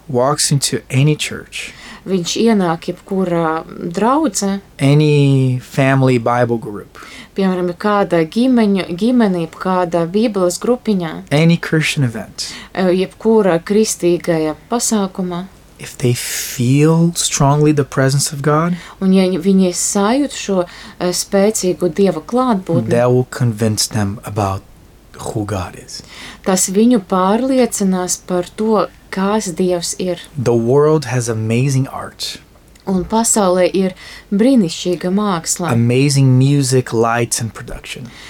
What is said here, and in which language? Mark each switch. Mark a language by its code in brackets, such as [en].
[en] Walks into any church. [lv] Viņš ienāk jebkurā draudze. [en] Any family Bible group. [lv] Piemēram, kāda ģimenī, kāda Bībeles grupiņā. [en] Any Christian event. [lv] Jebkurā kristīgajā pasākumā. [en] If they feel strongly the presence of God, [lv] un ja viņi sajūt šo spēcīgu Dieva klātbūtni, [en] that will convince them about who God is. [lv] Tas viņu pārliecinās par to, kas Dievs ir. [en] The world has amazing art. [lv] Un pasaulē ir brīnišķīga māksla. [en] Amazing music, lights and production.